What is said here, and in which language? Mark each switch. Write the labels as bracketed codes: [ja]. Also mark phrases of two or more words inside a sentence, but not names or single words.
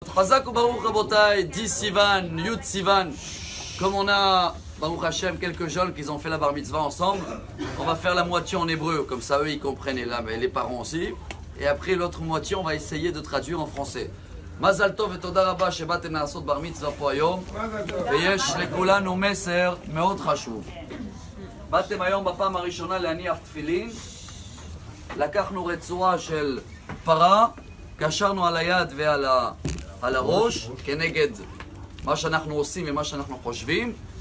[he] חזק וברוך רבותי, 10 סיון, יוד סיון. [fr] Comme on a, [he] ברוך השם, [fr] quelques jeunes qui ont fait la [he] בר מצווה [fr] ensemble, on va faire la moitié en hébreu, comme ça eux ils comprennent, et là, mais les parents aussi. Et après l'autre moitié, on va essayer de traduire en français. [he] מזל טוב ותודה רבה שבאתם לעשות בר מצווה פה היום, ויש לכולנו מסר מאוד חשוב. באתם היום בפעם הראשונה להניח תפילין, לקחנו רצועה של פרה, קשרנו על היד ועל הראש, כנגד מה שאנחנו עושים ומה שאנחנו חושבים.